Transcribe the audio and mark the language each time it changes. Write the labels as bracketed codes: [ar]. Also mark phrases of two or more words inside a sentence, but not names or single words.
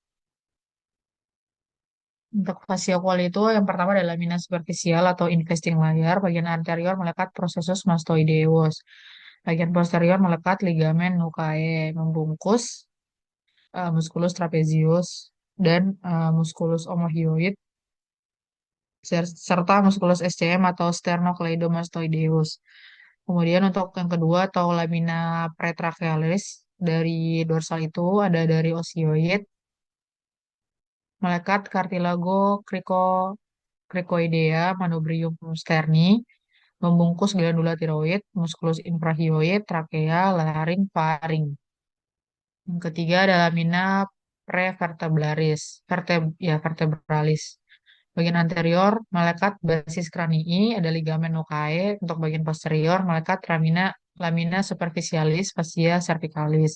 [id] Untuk fascia quali itu yang pertama adalah [la] lamina superficial [id] atau [en] investing layer, [id] bagian anterior melekat [la] processus mastoideus, [id] bagian posterior melekat ligamen nuchae, membungkus [la] musculus trapezius [id] dan [la] musculus omohyoid [id] serta musculus SCM atau sternocleidomastoideus. Kemudian untuk yang kedua atau [la] lamina pretrachealis [id] dari dorsal itu ada dari osioid melekat [la] cartilago cricoidea manubrium sterni [id] membungkus [la] glandula tiroid, musculus infrahyoid, [id] trakea, laring, faring. Yang ketiga ada [la] lamina prevertebralis, [id] vertebralis. Bagian anterior melekat [la] basis kranii, [id] ada ligamen nuchae. Untuk bagian posterior melekat [la] lamina superficialis, fascia cervicalis.